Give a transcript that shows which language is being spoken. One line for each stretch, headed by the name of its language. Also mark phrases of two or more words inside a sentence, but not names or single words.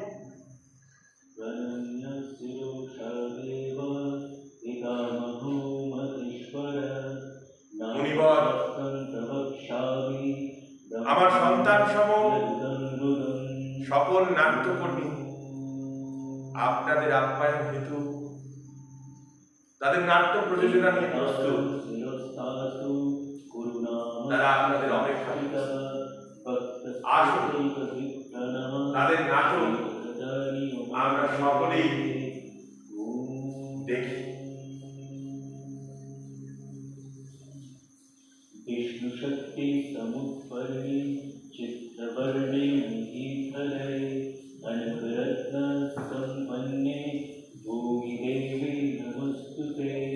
Bangla: মুনিবর, আমার সন্তান সম সকল নাট্যকর্মী আপনাদের আপ্যায়ন হেতু তাদের নাট্য প্রযোজনা নিয়ে প্রস্তুত। তারা আপনাদের অপেক্ষা আসুন, তাদের নাটক আমরা সকলেই দেখি।
Sanskrit: विष्णु शक्ति समुत्पर्णे चित्रवर्णे महीधरे अनकरत्न संपन्ने भूमि देवी नमस्तुते।